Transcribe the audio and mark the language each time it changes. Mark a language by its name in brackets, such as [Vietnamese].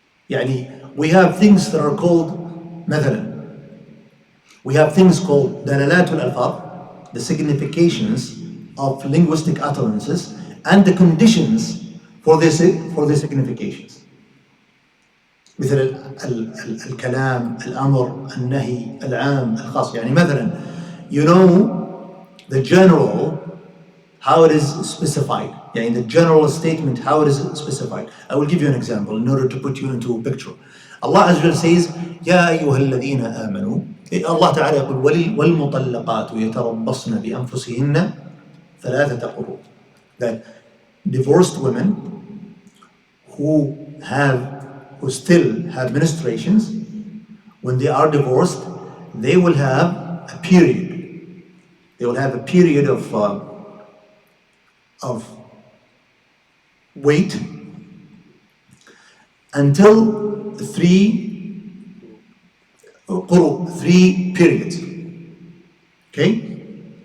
[Arabic] يعني [English] we have things that are called [Arabic] مثلا, [English] we have things called [Arabic] دلالات الألفاظ, [English] the significations of linguistic utterances and the conditions for the significations. [Arabic] مثل الكلام, الأمر, النهي, العام, الخاص. يعني مثلا, [English] you know the general, how it is specified. [Arabic] يعني [English] the general statement, how it is specified. I will give you an example in order to put you into a picture. Allah Azza wa Jalla says, [Arabic] يا أيها الذين آمنوا. Allah Ta'ala يقول والمطلقات يتربصن بأنفسهن ثلاثة قروء. [English] That divorced women who still have menstruations, when they are divorced, they will have a period. They will have a period of wait until three periods. Okay?